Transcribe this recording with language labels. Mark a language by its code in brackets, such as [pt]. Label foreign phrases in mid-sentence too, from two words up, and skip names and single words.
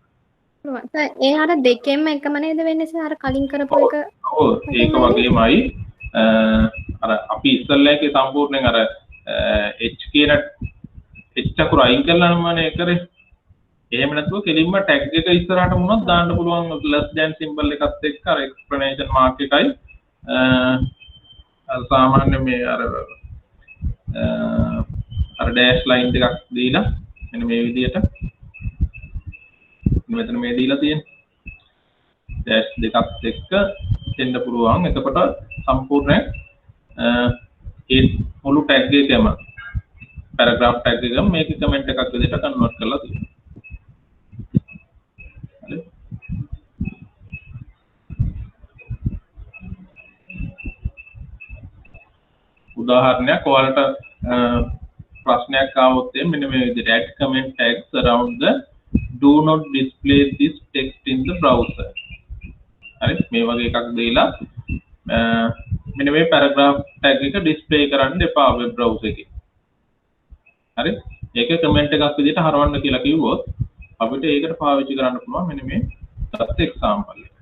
[si] පුළුවන්. සර් ඒ අර දෙකෙන්ම එකම නේද වෙන්නේ සර්? අර කලින් කරපු එක. ඔව් ඒක වගේමයි. අර අපි ඉස්සල්ලා එකේ සම්පූර්ණයෙන් අර H කියන H අකුර අයින් කළා නම්මනේ කරේ. එහෙම නැතුව කෙලින්ම ටැග් එක ඉස්සරහට වුණොත් දාන්න පුළුවන් [en] less than symbol [si] එකත් එක්ක අර [en] explanation mark [si] එකයි සාමාන්‍ය මේ අර [en] dash line [si] දෙකක් දීලා මෙන්න මේ විදිහට මෙතන මේ දීලා තියෙන්නේ dash දෙකක් එක්ක දෙන්න පුළුවන්. එතකොට සම්පූර්ණ ඒ මුළු ටැග් එකම [en] paragraph tag [si] එකම මේක කමෙන්ට් එකක් විදිහට කන්වර්ට් කරලා තියෙනවා. උදාහරණයක් ඔයාලට ප්‍රශ්නයක් ආවොත් මෙන්න මේ විදිහට [en] add comment tags around the do not display this text in the browser. [si] හරි මේ වගේ එකක් දීලා මෙන්න මේ [en] paragraph tag [si] එක display කරන්න එපා [en] web browser [si] එකේ. හරි ඒක comment එකක් විදිහට හරවන්න කියලා කිව්වොත් අපිට ඒකට පාවිච්චි කරන්න පුළුවන් මෙන්න මේ තත් example එක.